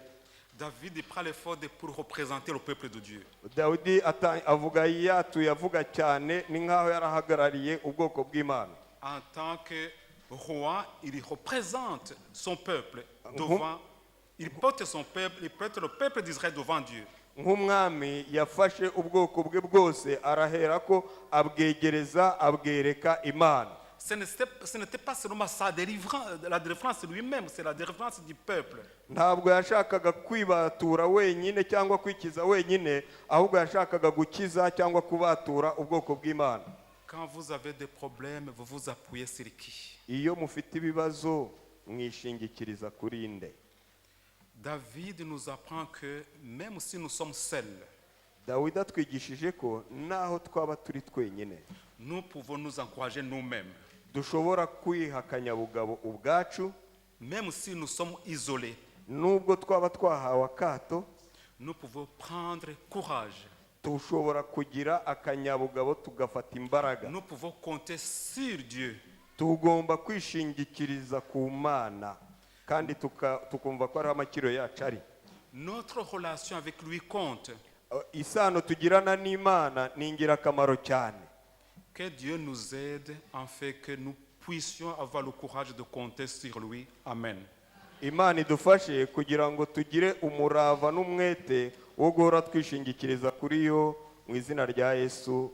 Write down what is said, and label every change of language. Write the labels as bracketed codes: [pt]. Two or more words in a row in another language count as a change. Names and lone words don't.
[fr] David prend l'éphod pour représenter le peuple de Dieu. [rw] Dawidi avuga avuga cyane ni nkaho yarahagarariye ubwoko bw'Imana. [fr] En tant que roi, il représente son peuple devant, il porte le peuple d'Israël devant Dieu. [rw] Nk'umwami yafashe ubwoko bwe bwose arahera ko abwegereza abwereka Imana. [fr] Ce n'était pas seulement la délivrance lui-même, c'est la délivrance du peuple. [rw] Ntabwo yashakaga kwibatura wenyine cyangwa kwikiza wenyine, ahubwo yashakaga gukiza cyangwa kubatura ubwoko bw'Imana. [fr] Quand vous avez des problèmes, vous vous appuyez sur qui? [rw] Iyo mufite ibibazo mwishingikiriza kuri nde? [fr] David nous apprend que même si nous sommes seuls, [rw] Dawidi atwigishije ko naho twaba turi twenyine, [fr] nous pouvons nous encourager nous-mêmes. [rw] dushobora kwiha akanyabugabo ubwacu. [fr] Même si nous sommes isolés, [rw] nubwo twaba twahawe akato, [fr] nous pouvons prendre courage. [rw] dushobora kugira akanyabugabo tugafata imbaraga. [fr] Nous pouvons compter sur Dieu. [rw] Tugomba kwishingikiriza ku Mana kandi tukumva ko ari amakiro yacu ari. [fr] Notre relation avec lui compte. [rw] Isano tugirana n'Imana ni ingirakamaro cyane. [fr] Que Dieu nous aide en fait que nous puissions avoir le courage de compter sur lui. [rw] Amen. Imana idufashe kugira ngo tugire umurava n'umwete wo guhora twishingikiriza kuri yo mu izina rya Yesu.